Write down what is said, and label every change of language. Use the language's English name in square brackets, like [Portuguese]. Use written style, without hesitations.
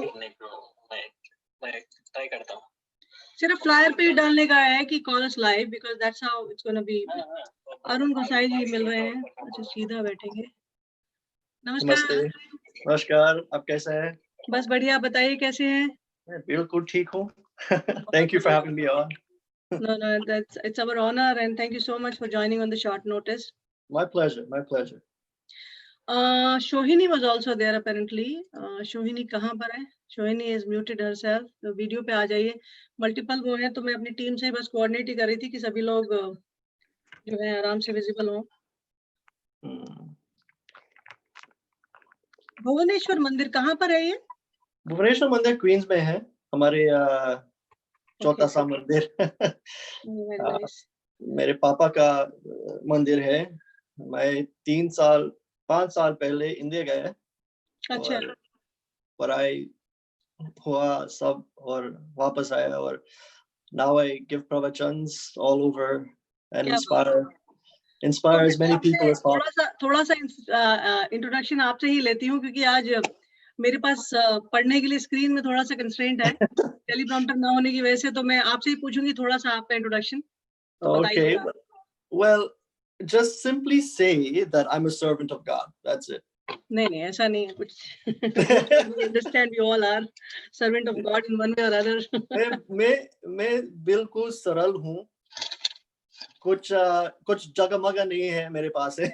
[Hindi] करने को मैं ट्राई करता हूँ। सिर्फ फ्लायर पे डालने का है कि [English] Call us live, because that's how it's gonna be. [Hindi] Arun गोसाई जी मिल रहे हैं, अच्छा सीधा बैठेंगे। नमस्कार। नमस्कार, आप कैसे हैं? बस बढ़िया, बताइए कैसे हैं? मैं बिल्कुल ठीक हूँ। [English] Thank you for having me on. No, it's our honor, and thank you so much for joining on the short notice. My pleasure, my pleasure. Shohini was also there apparently. [Hindi] Shohini कहाँ पर है? [English] Shohini has muted herself. [Hindi] तो video पे आ जाइए। Multiple वो है, तो मैं अपनी टीम से बस कोऑर्डिनेट ही कर रही थी कि सभी लोग जो है आराम से विजिबल हों। भुवनेश्वर मंदिर कहाँ पर है ये? भुवनेश्वर मंदिर क्वींस में है, हमारे छोटा सा मंदिर। [English] Very nice. [Hindi] मेरे पापा का मंदिर है। मैं 5 साल पहले इंडिया गया, अच्छा, पढ़ाई हुआ सब और वापस आया, और [English] Now I give pravachans all over and [Hindi] क्या बात है। [English] inspire [Hindi] तो [English] as many people as possible. [Hindi] थोड़ा सा इंट्रोडक्शन आपसे ही लेती हूँ क्योंकि आज मेरे पास पढ़ने के लिए स्क्रीन में थोड़ा सा कंस्ट्रेंट है टेलीप्रॉम्प्टर ना होने की वजह से, तो मैं आपसे ही पूछूंगी थोड़ा सा आपका इंट्रोडक्शन तो [English] Okay, [Hindi] बताइएगा। [English] well, just simply say that I'm a servant of God. That's it. [Hindi] नहीं ऐसा नहीं है कुछ [English] Understand you all are servant of God in one way or other. [Hindi] मैं बिल्कुल सरल हूँ, कुछ जगमगा नहीं है मेरे पास है।